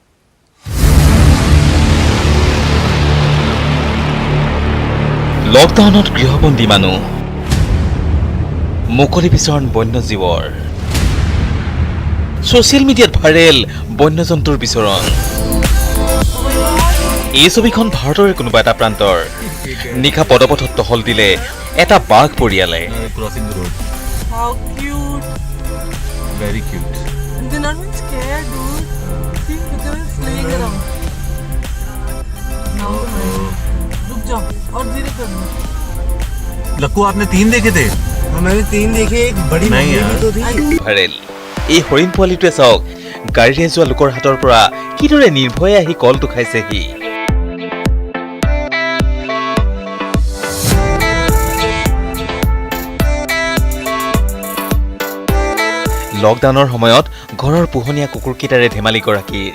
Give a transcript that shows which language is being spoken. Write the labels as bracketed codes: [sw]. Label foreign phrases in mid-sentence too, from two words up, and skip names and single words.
[as] লকডাউনত গৃহবন্দী মানুহ, মুকলি বিচৰণ বন্যজীৱৰ, ছ'চিয়েল মিডিয়াত ভাইৰেল বন্যজন্তুৰ বিচৰণ। এই ছবিখন ভাৰতৰে কোনোবা এটা প্ৰান্তৰ। নিশা পদপথত টহল দিলে এটা বাঘ পৰিয়ালে। [hi] लक्कू आपने 3 देखे थे? मैंने 3 देखे, एक बड़ी तो थी। [as] ভাইৰেল এই হৰিণ পোৱালিটোৱে চাওক গাড়ীৰে যোৱা লোকৰ হাতৰ পৰা কিদৰে নিৰ্ভয়ে আহি কলটো খাইছেহি। লকডাউনৰ সময়ত ঘৰৰ পোহনীয়া কুকুৰকেইটাৰে ধেমালি গৰাকীৰ।